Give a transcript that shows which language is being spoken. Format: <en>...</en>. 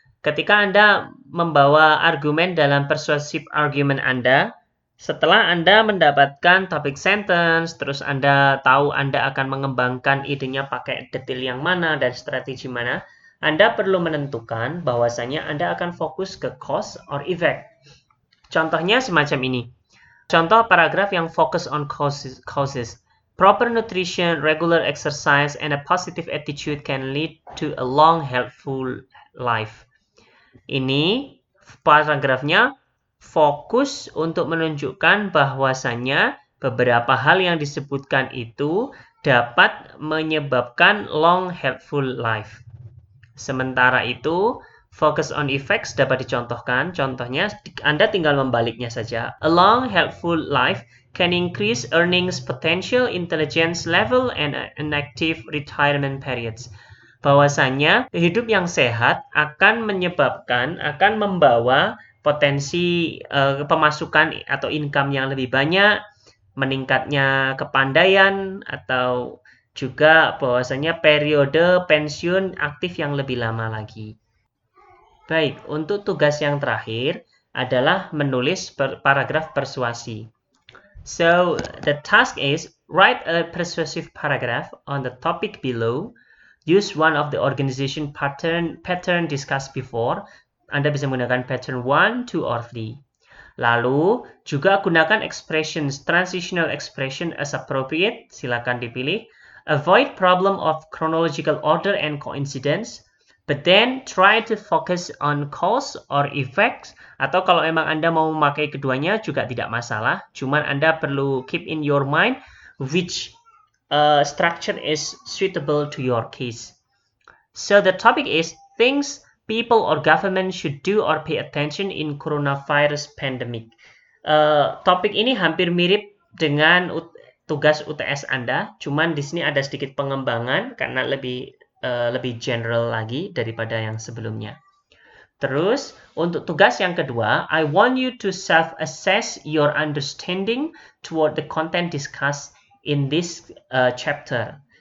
<id>Ketika Anda membawa argumen dalam persuasive argument Anda, setelah Anda mendapatkan topic sentence, terus Anda tahu Anda akan mengembangkan idenya pakai detail yang mana dan strategi mana, Anda perlu menentukan bahwasanya Anda akan fokus ke cause or effect. Contohnya semacam ini. Contoh paragraf yang fokus on causes.</id> <en>Proper nutrition, regular exercise, and a positive attitude can lead to a long, healthful life.</en> <id>Ini paragrafnya fokus untuk menunjukkan bahwasannya beberapa hal yang disebutkan itu dapat menyebabkan</id> <en>long healthful life.</en> <id>Sementara itu,</id> <en>focus on effects</en> <id>dapat dicontohkan. Contohnya, Anda tinggal membaliknya saja.</id> <en>A long healthful life can increase earnings potential, intelligence level, and an active retirement periods.</en> <id>Bahwasanya hidup yang sehat akan membawa potensi pemasukan atau income yang lebih banyak, meningkatnya kepandaian, atau juga bahwasanya periode pensiun aktif yang lebih lama lagi. Baik, untuk tugas yang terakhir adalah menulis paragraf persuasi.</id> <en>So, the task is write a persuasive paragraph on the topic below. Use one of the organization pattern discussed before.</en> <id>Anda bisa menggunakan pattern 1, 2, or 3. Lalu, juga gunakan expressions, transitional expression as appropriate. Silakan dipilih.</id> <en>Avoid problem of chronological order and coincidence. But then, try to focus on cause or effects.</en> <id>Atau kalau memang Anda mau memakai keduanya juga tidak masalah. Cuman Anda perlu</id> <en>keep in your mind which structure is suitable to your case. So the topic is things people or government should do or pay attention in coronavirus pandemic.</en> <id>Topik ini hampir mirip dengan tugas UTS Anda, cuman di sini ada sedikit pengembangan karena lebih general lagi daripada yang sebelumnya. Terus, untuk tugas yang kedua,</id> <en>I want you to self-assess your understanding toward the content discussed in this chapter.</en>